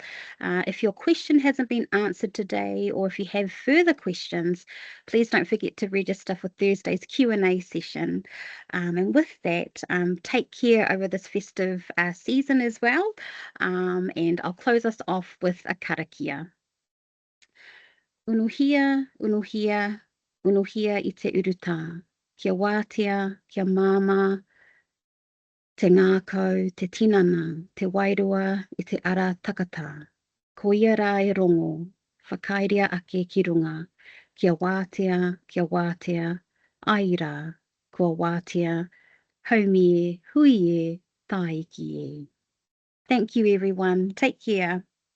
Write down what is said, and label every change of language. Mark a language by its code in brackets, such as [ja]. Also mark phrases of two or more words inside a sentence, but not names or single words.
[en] If your question hasn't been answered today, or if you have further questions, please don't forget to register for Thursday's Q&A session. And with that, take care over this festive season as well. And I'll close us off with a karakia. [mi] Unuhia, unuhia, unuhia I te uruta. Kia wātea, kia māma, te ngākau, te tinana, te wairua I te ara takata. Ko ia rā e rongo, whakairea ake ki runga. Kia wātea, ai rā, kua wātea, haumi e, hui e, tāiki e. [en] Thank you everyone. Take care.